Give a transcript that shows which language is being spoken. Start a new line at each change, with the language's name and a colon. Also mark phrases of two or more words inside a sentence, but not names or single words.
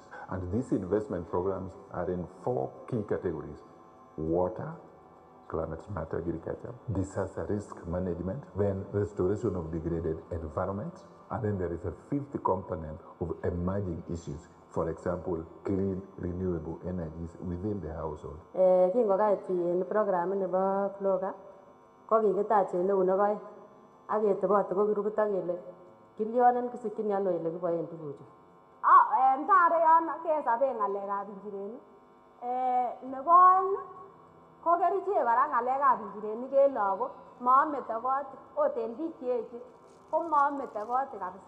English: And these investment programs are in 4 key categories: water, climate smart agriculture, disaster risk management, then restoration of degraded environment, and then there is a 5th component of emerging issues. For example, clean, renewable energies within the household.
Kalenjin: Kingokait in program nebo FLOCA, ko kikitach en eunek oeng ak ketebote ko grupit ak kele kilyonen kisikyin ano ele kiboen tuguchu. Ntare yon kesoben ng'alekab injirenik. Nebo oeng ko kerichek kora ng'alekab injirenik en lagok moome tokot ot en biik cheechen ko moome tokot kabisa.